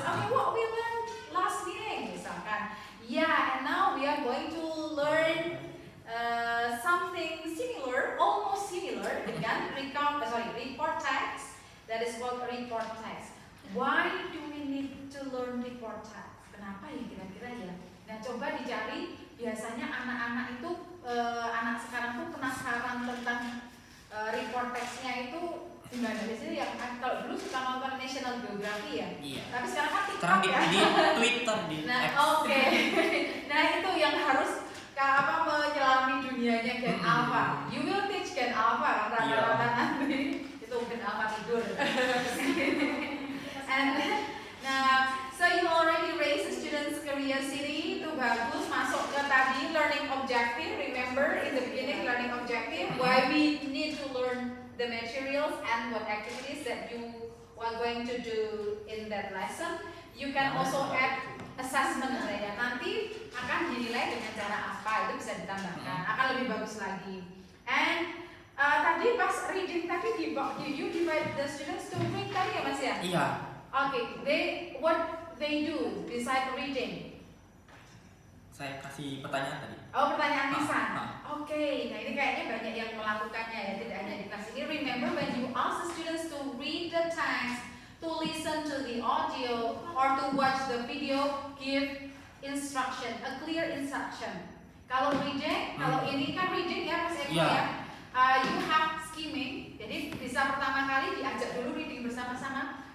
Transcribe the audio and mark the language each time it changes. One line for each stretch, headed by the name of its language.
English: Okay, what we learned last meeting,
Indonesian: misalkan.
English: Yeah, and now we are going to learn something similar, almost similar
Indonesian: dengan
English: report text. That is called report text. Why do we need to learn report text?
Indonesian: Kenapa ya kira-kira ya? Nah, coba dicari. Biasanya anak-anak itu, anak sekarang tuh penasaran tentang report text-nya itu gimana? Biasanya yang kalau dulu suka nonton National Geography ya. Iya. Tapi sekarang kan TikTok Sekarang ya. di Twitter di Nah, X. oke. Nah, itu yang harus menyelami dunianya Gen Alpha.
English: You will teach
Indonesian: Gen Alpha kan rata-rata nanti. Itu Gen Alpha tidur.
English: And so you already raised the students' curiosity.
Indonesian: Itu bagus. Masuk ke tadi
English: learning objective. Remember in the beginning learning objective. Why we need to learn the materials and what activities that you are going to do in that lesson. You can also add assessment
Indonesian: ya. Nanti akan dinilai dengan cara apa itu bisa ditambahkan. Akan lebih bagus lagi. And tadi pas reading tadi
English: you divide the students to read
Indonesian: tadi ya Mas ya? Iya.
English: Okay, what they do beside reading?
Indonesian: Saya kasih pertanyaan tadi. Oh, pertanyaan lisan. Oke. Nah ini kayaknya banyak yang melakukannya ya, tidak hanya di kelas ini.
English: Remember when you ask the students to read the text, to listen to the audio, or to watch the video, give instruction, a clear instruction.
Indonesian: Kalau reading, kalau ini kan reading ya Mas Eko ya.
English: You have skimming,
Indonesian: jadi bisa pertama kali diajak dulu reading bersama-sama.